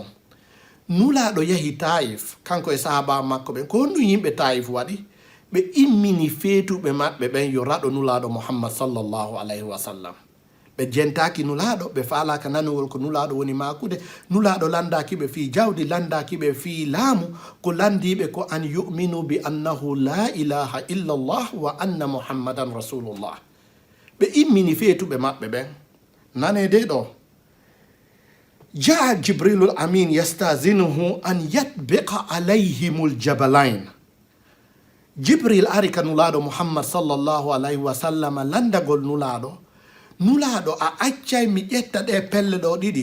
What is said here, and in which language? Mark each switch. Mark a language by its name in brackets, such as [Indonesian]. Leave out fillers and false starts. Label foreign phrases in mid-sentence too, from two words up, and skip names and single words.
[Fula] Nulaɗo yahi Taif kanko e sahaba makko ɓen ko honɗum yimɓe Taif waɗi ɓe immini feetuɓe maɓɓe ɓen yo raɗo nulaɗo Muhammad [Arabic] صلى الله عليه وسلم. [Fula] Ɓe jentaki nulaɗo ɓe falaka nanugol ko nulaɗo woni makude. Nulaɗo landakiɓe fi jawdi landakiɓe fi laamu ko landiɓe ko [Arabic] أن يؤمنوا بأنه لا إله إلا الله وأن محمدا رسول الله. [Fula] Ɓe immini feetuɓe maɓɓe ɓen nanede ɗo jaa [Arabic] جبريل الأمين يستأذنه أن يطبق عليهم الجبلين. [Fula] Jibril ari ka nulaɗo Muhammad [Arabic] صلى الله عليه وسلم [Fula] landagol nulaɗo a accay mi ƴetta ɗe pelle ɗo ɗiɗi.